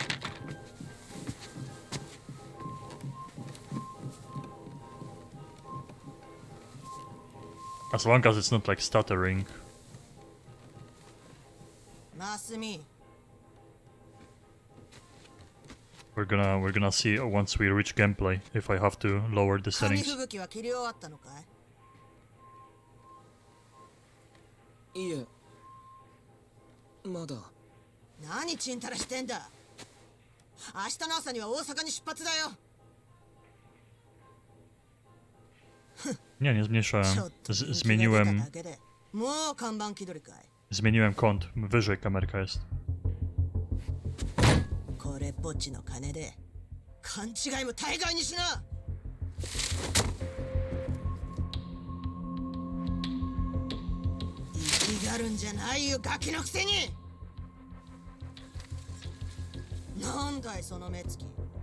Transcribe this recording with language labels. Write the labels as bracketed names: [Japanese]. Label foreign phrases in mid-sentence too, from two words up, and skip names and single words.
[English] As long as it's not like stuttering. We're gonna see once we reach gameplay if I have to lower the settings. [Japanese] いえ、まだ。何ちんたらしてんだ。明日の朝には大阪に出発だよ。 [Polish] Nie, nie zmniejszałem. Zmieniłem... [Japanese] もう看板気取りかい。 [Polish] Zmieniłem kąt. Wyżej kamerka jest. [Japanese] これっぽっちの金で勘違いも大概にしな。生きがるんじゃないよ、ガキのくせに。なんだいその目つき。